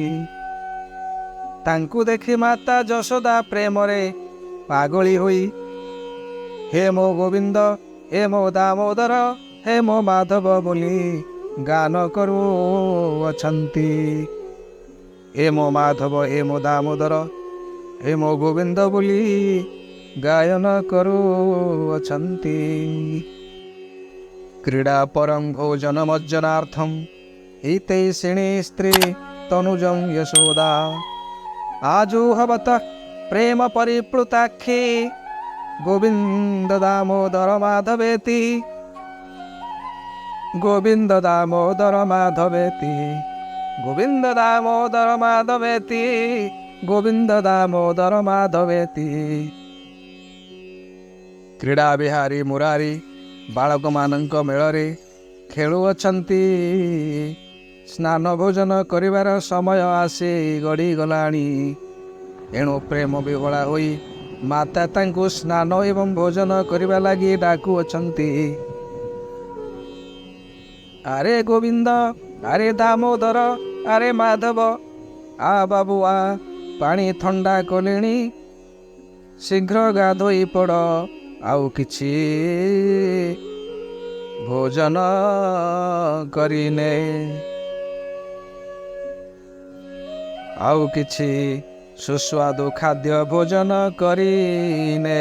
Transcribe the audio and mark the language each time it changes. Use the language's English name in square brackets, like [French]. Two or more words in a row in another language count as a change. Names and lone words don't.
[Odia] ତାଙ୍କୁ ଦେଖି ମାତା ଯଶୋଦା ପ୍ରେମରେ ପାଗଳି ହୋଇ ହେ ମୋ ଗୋବିନ୍ଦ, ହେ ମୋ ଦାମୋଦର, ହେ ମୋ ମାଧବ ବୋଲି ଗାନ କରୁଅଛନ୍ତି। ହେ ମୋ ମାଧବ, ହେ ମୋ ଦାମୋଦର, ହେ ମୋ ଗୋବିନ୍ଦ ବୋଲି ଗାୟନ କରୁଅଛନ୍ତି। [Sanskrit] क्रीडा परं भोजनमज्जनार्थं हितैषिणी स्त्री तनुजं यशोदा आजुहवत प्रेम परिप्लुताक्षी गोविन्द दामोदर माधवेति गोविन्द दामोदर माधवेति गोविन्द दामोदर माधवेति गोविन्द दामोदर माधवेति। [Odia] କ୍ରୀଡା ବିହାରୀ ମୁରାରୀ ବାଳକ ମାନକ ମେଳରେ ଖେଳୁଅଛନ୍ତି। ସ୍ନାନ ଭୋଜନ କରିବାର ସମୟ ଆସି ଗଡ଼ିଗଲାଣି। ଏଣୁ ପ୍ରେମ ବିହଳା ହୋଇ ମାତା ତାଙ୍କୁ ସ୍ନାନ ଏବଂ ଭୋଜନ କରିବା ଲାଗି ଡାକୁଅଛନ୍ତି। ଆରେ ଗୋବିନ୍ଦ, ଆରେ ଦାମୋଦର, ଆରେ ମାଧବ, ଆ ବାବୁ ଆ, ପାଣି ଥଣ୍ଡା କଲେଣି, ଶୀଘ୍ର ଗାଧୋଇ ପଡ଼, ଆଉ କିଛି ଭୋଜନ କରିନେ, ଆଉ କିଛି ସୁସ୍ୱାଦୁ ଖାଦ୍ୟ ଭୋଜନ କରିନେ।